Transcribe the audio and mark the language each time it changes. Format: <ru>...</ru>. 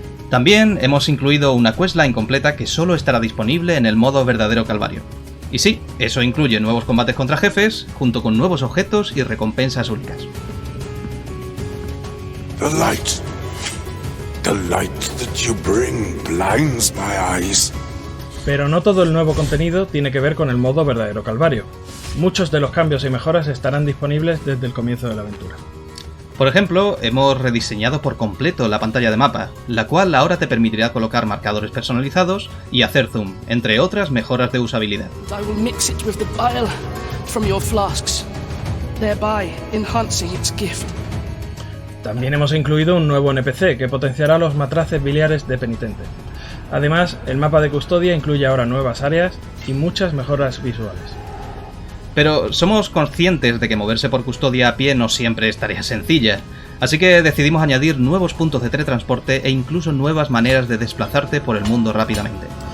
<es>También hemos incluido una questline completa que solo estará disponible en el modo Verdadero Calvario. Y sí, eso incluye nuevos combates contra jefes, junto con nuevos objetos y recompensas únicas.</es> <en>The light that you bring blinds my eyes.</en> <es>Pero no todo el nuevo contenido tiene que ver con el modo verdadero calvario. Muchos de los cambios y mejoras estarán disponibles desde el comienzo de la aventura. Por ejemplo, hemos rediseñado por completo la pantalla de mapa, la cual ahora te permitirá colocar marcadores personalizados y hacer zoom, entre otras mejoras de usabilidad.</es> <en>I will mix it with the bile from your flasks, thereby enhancing its gift.</en> <es>También hemos incluido un nuevo NPC que potenciará los matraces biliares de penitente. Además, el mapa de custodia incluye ahora nuevas áreas y muchas mejoras visuales. Pero somos conscientes de que moverse por custodia a pie no siempre es tarea sencilla, así que decidimos añadir nuevos puntos de teletransporte e incluso nuevas maneras de desplazarte por el mundo rápidamente.</es>